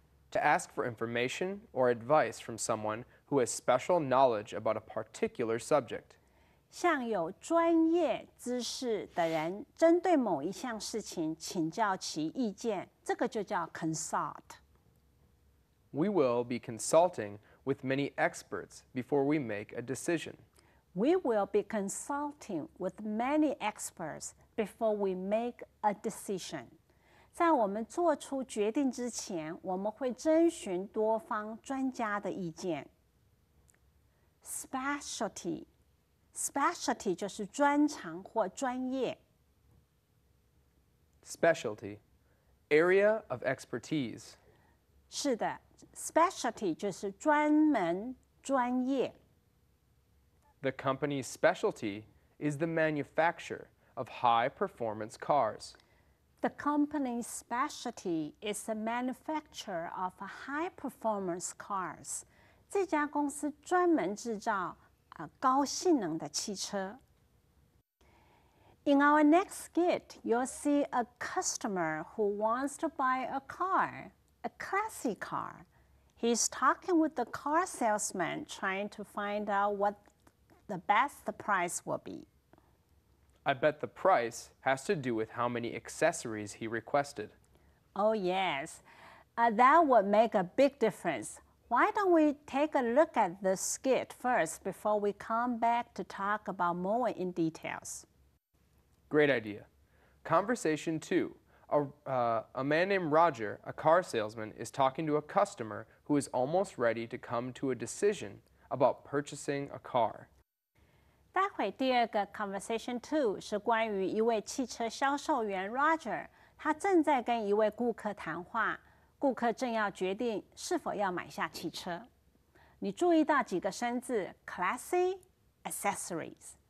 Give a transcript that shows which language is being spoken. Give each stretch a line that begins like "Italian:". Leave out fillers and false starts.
English: To ask for information or advice from someone who has special knowledge about a particular subject.
Chinese: 向有专业知识的人针对某一项事情请教其意见，这个就叫 consult。
English: We will be consulting with many experts before we make a decision. We will be consulting with many experts before we make a decision.
Chinese: 在我们做出决定之前，我们会征询多方专家的意见。 Specialty 就是专长或专业。
English: Specialty. Area of expertise.
Chinese: 是的 ，specialty 就是专门、专业。
English: The company's specialty is the manufacture of high-performance cars. The company's specialty is the manufacture of high-performance cars.
Chinese: 这家公司专门制造高性能的汽车。
English: In our next skit, you'll see a customer who wants to buy a car, a classic car. He's talking with the car salesman, trying to find out what the best price will be. I bet the price has to do with how many accessories he requested. Oh, yes. That would make a big difference. Why don't we take a look at the skit first before we come back to talk about more in details? Great idea. Conversation 2. A man named Roger, a car salesman, is talking to a customer who is almost ready to come to a decision about purchasing a car.
Chinese: 待会第二个 Conversation 2是关于一位汽车销售员 Roger，他正在跟一位顾客谈话，顾客正要决定是否要买下汽车。你注意到几个生字 classy accessories。